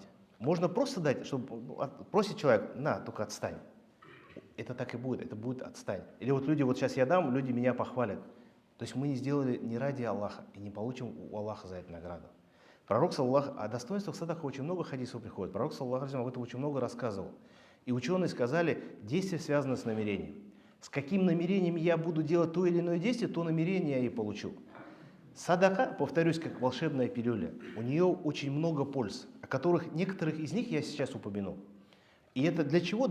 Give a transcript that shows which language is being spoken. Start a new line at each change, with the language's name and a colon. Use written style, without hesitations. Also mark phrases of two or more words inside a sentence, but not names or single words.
Russian: Можно просто дать, чтобы просит человек, на, только отстань. Это так и будет, это будет отстань. Или вот люди, вот сейчас я дам, люди меня похвалят. То есть мы не сделали не ради Аллаха и не получим у Аллаха за это награду. Пророк, саллаллаху, о достоинствах садака очень много хадисов приходит. Пророк,
Arabic: صلى الله عليه وسلم,
Russian: об этом очень много рассказывал. И ученые сказали, действие связано с намерением. С каким намерением я буду делать то или иное действие, то намерение я и получу. Садака, повторюсь, как волшебная пилюля. У нее очень много польз, о которых некоторых из них я сейчас упомянул. И это для чего?